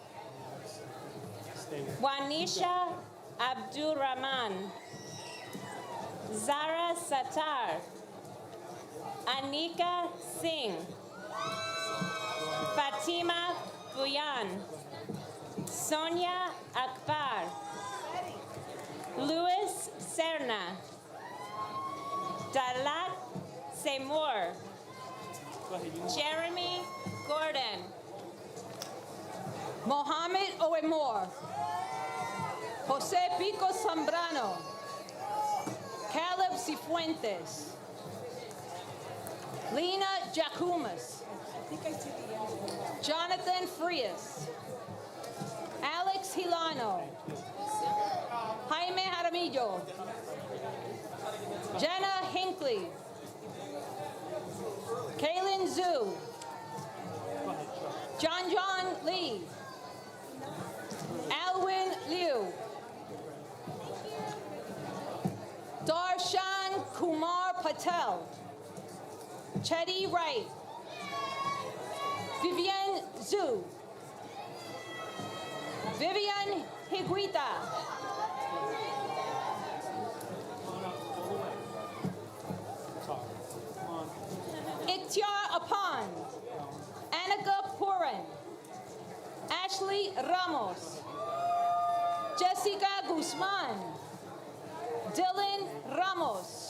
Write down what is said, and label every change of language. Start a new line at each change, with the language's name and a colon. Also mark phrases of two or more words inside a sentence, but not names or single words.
English: Wanisha Abdul Rahman. Zara Sattar. Anika Singh. Fatima Buyan. Sonia Akbar. Louis Serna. Dalat Seymour. Jeremy Gordon. Mohammed Oemor. Jose Pico Zambrano. Caleb Cifuentes. Lena Jacumas. Jonathan Frias. Alex Hilano. Jaime Jaramillo. Jenna Hinckley. Kaylin Zhu. John Lee. Alwin Liu. Darshan Kumar Patel. Chetty Wright. Vivian Zhu. Vivian Higuita. Iktiar Apan. Annika Purin. Ashley Ramos. Jessica Guzman. Dylan Ramos.